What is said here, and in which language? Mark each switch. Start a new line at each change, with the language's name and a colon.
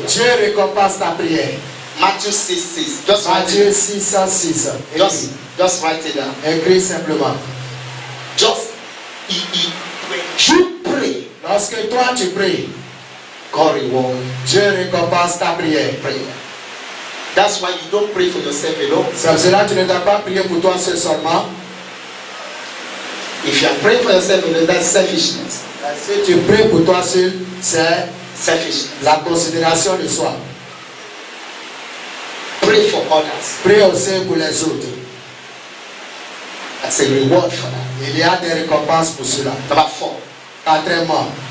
French: Dieu récompense ta prière.
English: Matthew 6:6. Just
French: Matthieu 6:6.
English: Just write it down.
French: Écris simplement.
English: Just when you pray,
French: Lorsque toi tu pries,
English: God reward
French: Dieu récompense ta prière.
English: prayer. That's why you don't pray for yourself alone.
French: C'est pour cela que tu ne dois pas prier pour toi seul seulement.
English: If you are praying for yourself alone, that's selfishness.
French: Si tu pries pour toi seul, c'est
English: Selfishness.
French: la considération de soi.
English: Pray for others.
French: Prie aussi pour les autres.
English: That's a reward for that.
French: Il y a des récompenses pour cela.
English: Number 4.
French: Quatrièmement,